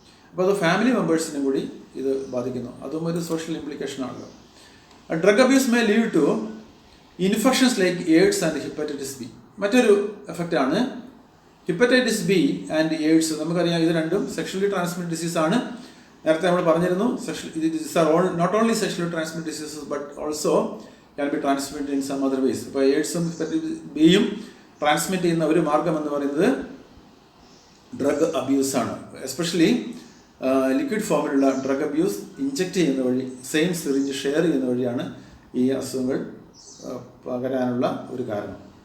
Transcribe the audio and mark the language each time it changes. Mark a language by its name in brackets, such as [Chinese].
[Malayalam] അപ്പോൾ അത് ഫാമിലി മെമ്പേഴ്സിനും കൂടി ഇത് ബാധിക്കുന്നു. അതും ഒരു social ഇംപ്ലിക്കേഷനാണല്ലോ. [English] Drug abuse may lead to infections like AIDS and hepatitis B. [Malayalam] മറ്റൊരു എഫക്റ്റാണ് ഹെപ്പറ്റൈറ്റിസ് ബി ആൻഡ് എയ്ഡ്സ്. നമുക്കറിയാം ഇത് രണ്ടും സെക്ഷലി ട്രാൻസ്മിറ്റഡ് ഡിസീസാണ്. നേരത്തെ നമ്മൾ പറഞ്ഞിരുന്നു, [English] these are not only sexually transmitted diseases but also can be transmitted in some other ways. [Malayalam] ഇപ്പോൾ എയ്ഡ്സും hepatitis ബിയും transmit ചെയ്യുന്ന ഒരു മാർഗം എന്ന് പറയുന്നത് ഡ്രഗ് അബ്യൂസാണ്. എസ്പെഷ്യലി ലിക്വിഡ് ഫോമിലുള്ള ഡ്രഗ് അബ്യൂസ് ഇഞ്ചെക്റ്റ് ചെയ്യുന്ന വഴി, സെയിം സിറിഞ്ച് ഷെയർ ചെയ്യുന്ന വഴിയാണ് ഈ അസുഖങ്ങൾ പകരാനുള്ള ഒരു കാരണം.